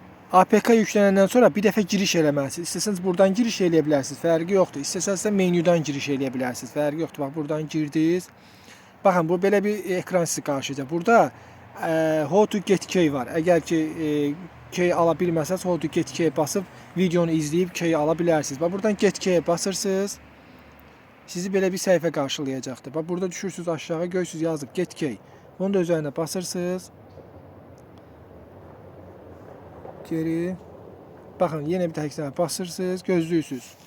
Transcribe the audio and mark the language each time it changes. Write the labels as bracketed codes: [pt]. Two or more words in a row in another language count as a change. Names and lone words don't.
[az] APK yüklənəndən sonra bir dəfə giriş eləməlisiniz. İstəsəniz buradan giriş eləyə bilərsiniz, fərqi yoxdur. İstəsəniz də menyudan giriş eləyə bilərsiniz, fərqi yoxdur. Bax, buradan girdiniz. Baxın, bu belə bir ekran sizi qarşılayacaq. Burada [en] How to get key [az] var. Əgər ki key ala bilməsəz, [en] How to get key [az] basıb videonu izləyib key ala bilərsiniz. Bax, buradan [en] get key [az] basırsınız. Sizi belə bir səhifə qarşılayacaqdır. Bax, burada düşürsünüz aşağı, görürsünüz yazıb [en] get key. [az] Bunu da üzərinə basırsınız. Geri. Baxın, yenə bir təkrar basırsınız, gözləyirsiniz.